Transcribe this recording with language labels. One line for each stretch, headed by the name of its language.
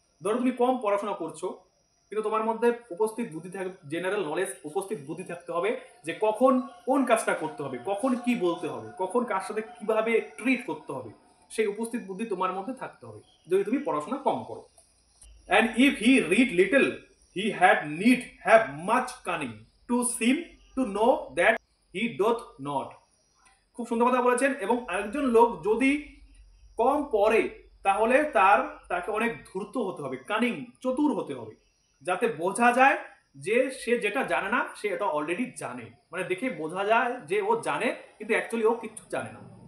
Bangla: ধরো তুমি কম পড়াশোনা করছো কিন্তু তোমার মধ্যে উপস্থিত বুদ্ধি থাকবে, জেনারেল নলেজ, উপস্থিত বুদ্ধি থাকতে হবে যে কখন কোন কাজটা করতে হবে, কখন কি বলতে হবে, কখন কার সাথে কিভাবে ট্রিট করতে হবে, সেই উপস্থিত বুদ্ধি তোমার মধ্যে থাকতে হবে যদি তুমি পড়াশোনা কম করো।
English: And if he read little, he had need have much cunning to seem to know that he doth not.
Bangla: খুব সুন্দর কথা বলেছেন। এবং আরেকজন লোক যদি কম পড়ে তাহলে তাকে অনেক ধূর্ত হতে হবে, কানিং, চতুর হতে হবে, যাতে বোঝা যায় যে সে যেটা জানে না সে এটা অলরেডি জানে, মানে দেখে বোঝা যায় যে ও জানে কিন্তু অ্যাকচুয়ালি ও কিছু জানে না।